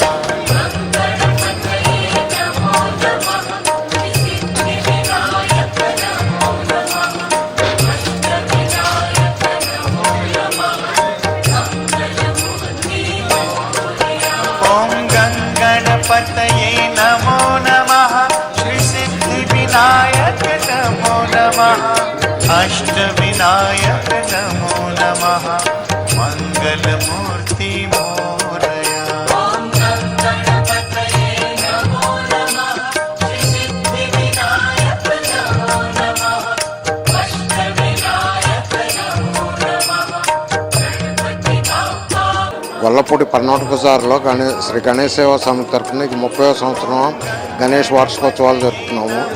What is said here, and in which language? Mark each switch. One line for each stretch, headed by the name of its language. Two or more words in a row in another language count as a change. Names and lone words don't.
Sanskrit: ॐ गणपतये नमो नमः श्रीसिद्धिविनायक नमो नमः अष्टविनायक नमो नमः
Marathi: मङ्गलमूर्ति मोरया
Telugu: గొల్లపూడి పర్నాటక బజార్లో శ్రీ గణేష్ సేవా సమితి తరఫున ఇది 30వ సంవత్సరం గణేష్ వార్షికోత్సవాలు జరుపుతున్నాము.